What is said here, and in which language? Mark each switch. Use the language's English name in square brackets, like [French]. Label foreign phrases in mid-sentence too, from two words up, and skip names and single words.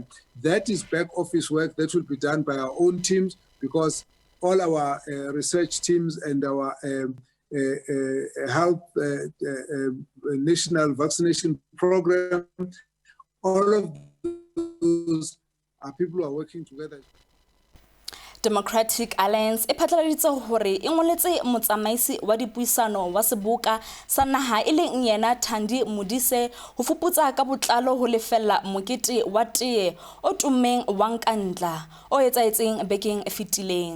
[English] That is back office work that will be done by our own teams, because all our research teams and our health national vaccination program, all of those are people who are working together. [Southern Sotho] Democratic Alliance e phatlaladitse hore e ngoletse motsamaisi wa dipuisano wa seboka sa naha e leng yena Thandi Modise ho fuputsa ka botlalo ho lefella mokete wa tee o tummeng wa Nkandla o etsaetseng bekeng e fetileng.